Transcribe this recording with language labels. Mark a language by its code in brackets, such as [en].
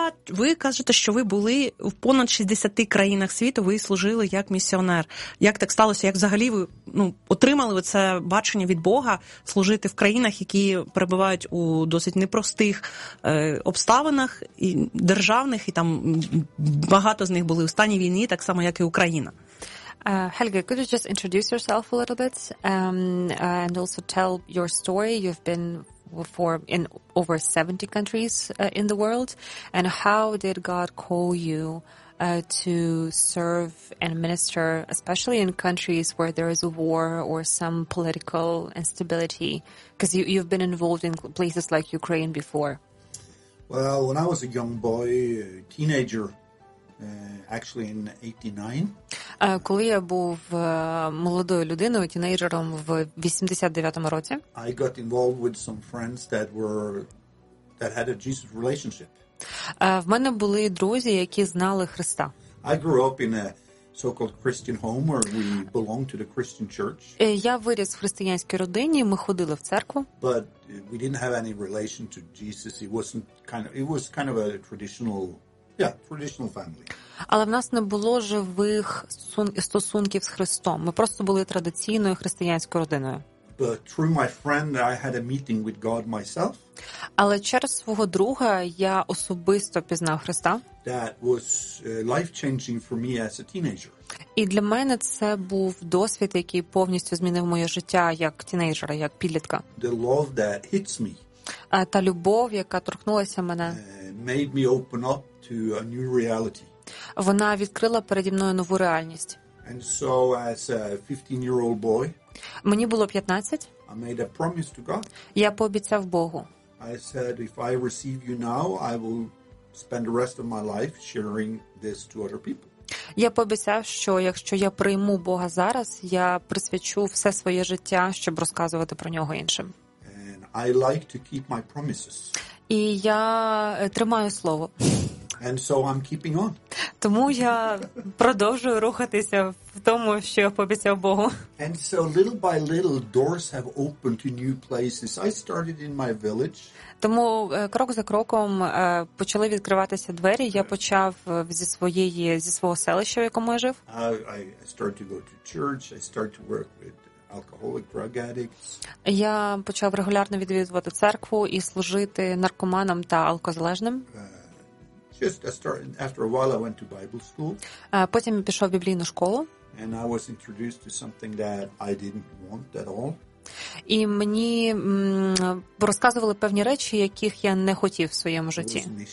[uk] Ви кажете, що ви були в понад 60 країнах світу, ви служили як місіонер. Як так сталося? Як взагалі ви отримали це бачення від Бога служити в країнах, які перебувають у досить непростих обставинах і державних, і там багато з них були у стані війни, так само як і Україна? [en] Helge, could you just introduce yourself a little bit and also tell your story? You've been in over 70 countries in the world. And how did God call you to serve and minister, especially in countries where there is a war or some political instability? Because you've been involved in places like Ukraine before. Well, when I was a young boy, teenager, actually in 89. [uk] Коли я був молодою людиною, тінейджером в 89-му році. [en] I got involved with some friends that had a Jesus relationship. [uk] В мене були друзі, які знали Христа. [en] I grew up in a so-called Christian home where we belonged to the Christian church. [uk] Я виріс в християнській родині, ми ходили в церкву. [en] But we didn't have any relation to Jesus. It was kind of a traditional traditional family. [uk] Але в нас не було живих стосунків з Христом. Ми просто були традиційною християнською родиною. [en] But through my friend I had a meeting with God myself. [uk] Але через свого друга я особисто пізнав Христа. [en] That was life-changing for me as a teenager. [uk] І для мене це був досвід, який повністю змінив моє життя як тінейджера, як підлітка. [en] The love that hits me. [uk] Та любов, яка торкнулася мене. [en] Made me open up to a new reality. [uk] Вона відкрила переді мною нову реальність. [en] And so as a 15-year-old boy, [uk] мені було 15. [en] I made a promise to God. [uk] Я пообіцяв Богу. [en] I said if I receive you now, I will spend the rest of my life sharing this to other people. [uk] Я пообіцяв, що якщо я прийму Бога зараз, я присвячу все своє життя, щоб розказувати про нього іншим. [en] And I like to keep my promises. [uk] І я тримаю слово. [en] And so I'm keeping on. [uk] Тому я продовжую рухатися в тому, що я пообіцяв Богу. [en] And so little by little doors have opened to new places. I started in my village. [uk] Тому крок за кроком почали відкриватися двері. Я почав зі свого селища, в якому я жив. [en] I started to go to church. I started to work with alcoholic drug addicts. [uk] Я почав регулярно відвідувати церкву і служити наркоманам та алкозалежним. [en] After a while I went to Bible school. [uk] Потім пішов в біблійну школу. [en] And I was introduced to something that I didn't want at all. [uk] І мені розказували певні речі, яких я не хотів в своєму житті.